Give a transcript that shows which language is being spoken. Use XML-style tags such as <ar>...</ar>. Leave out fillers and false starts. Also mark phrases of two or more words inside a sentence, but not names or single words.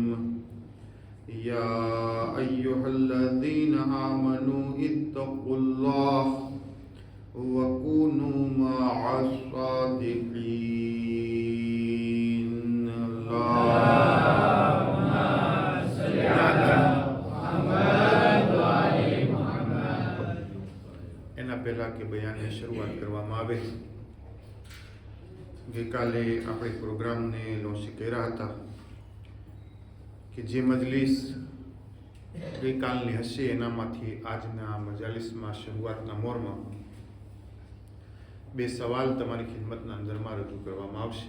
<ar>يا أيها الذين آمنوا اتقوا الله وكونوا مع الصادقين. اللهم صل على محمد وآل محمد.</ar> <gu>એના પહેલા કે બયાનની શરૂઆત કરવામાં આવે, ગઈકાલે આપણે પ્રોગ્રામને લોન્ચ કર્યા હતા કે જે મજલિસ ગઈકાલની હશે એનામાંથી આજના મજાલિસમાં શરૂઆતના મોરમાં બે સવાલ તમારી ખિદમતના અંદરમાં રજૂ કરવામાં આવશે.</gu>